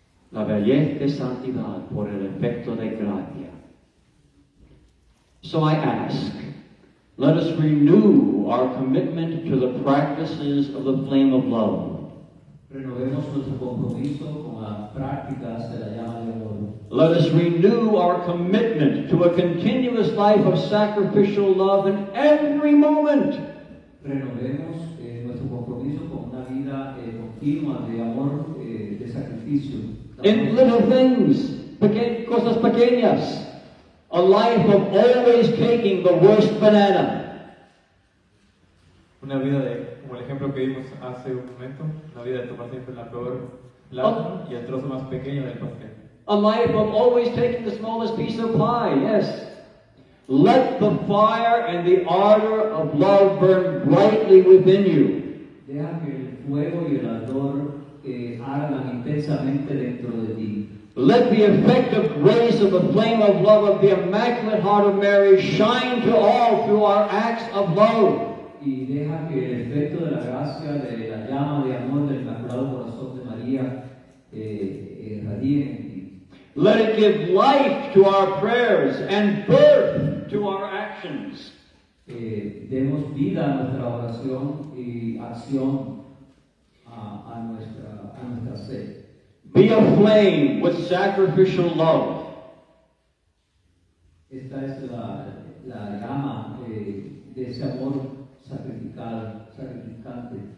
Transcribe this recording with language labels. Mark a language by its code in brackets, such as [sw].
[es] La belleza de santidad por el efecto de gracia. [en] So I ask, let us renew our commitment to the practices of the flame of love. [es] Renovemos nuestro compromiso con las prácticas de la llama de amor. [en] Let us renew our commitment to a continuous life of sacrificial love in every moment. [es] Renovemos nuestro compromiso con una vida continua de amor, de sacrificio. [en] In little things, [es] cosas pequeñas. [en] A life of always taking the worst banana. [es] Una vida como el ejemplo que vimos hace un momento, una vida de tomar siempre la peor plátano y el trozo más pequeño del pastel. [en] A life of always taking the smallest piece of pie, yes. Let the fire and the ardor of love burn brightly within you. [es] Deja que el fuego y el ardor ardan intensamente dentro de ti. [en] Let the effective rays of the flame of love of the Immaculate Heart of Mary shine to all through our acts of love. [es] Y deja que el efecto de la gracia, de la llama de amor del Inmaculado Corazón de María radie en ti. [en] Let it give life to our prayers and birth to our actions. [es] Demos vida a nuestra oración y acción a nuestra sed. [en] Be aflame with sacrificial love. [es] Esta es la llama de ese amor sacrificante.